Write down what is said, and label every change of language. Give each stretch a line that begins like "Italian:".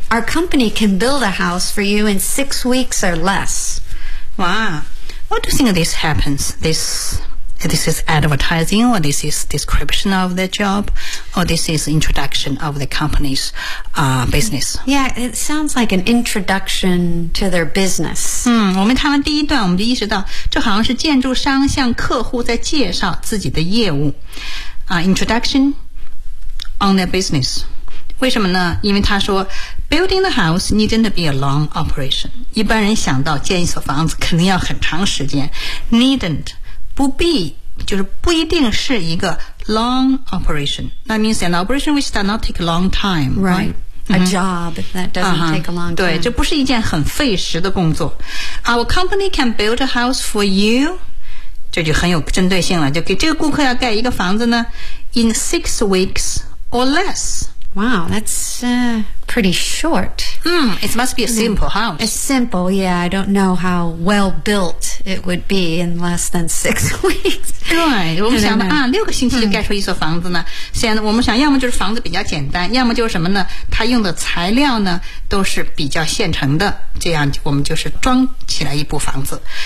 English: Our company can build a house for you in 6 weeks or less. Wow. What do you think this happens? This is advertising, or this is description of the job, or this is introduction of the company's business. Yeah, it sounds like an introduction to their business.
Chinese: 我们看完第一段，我们就意识到，这好像是建筑商向客户在介绍自己的业务。
English: Introduction on their business. 为什么呢？因为他说 building the house needn't be a long operation.
Chinese: 一般人想到建一所房子肯定要很长时间， needn't. 不必，就是不一定是一个 long operation.
English: That means an operation which does not take a long time. Right. A job that doesn't take a long time.
Chinese: 对，这不是一件很费时的工作。
English: Our company can build a house for you.
Chinese: 这就很有针对性了，就给这个顾客要盖一个房子呢， in 6 weeks or less.
English: Wow, that's pretty short. It must be a simple house. It's simple, yeah. I don't know how well built it would be in less than 6 weeks.
Chinese: 对，我们想的啊，六个星期就盖出一所房子呢。现在我们想，要么就是房子比较简单，要么就是什么呢？它用的材料呢都是比较现成的，这样我们就是装起来一部房子。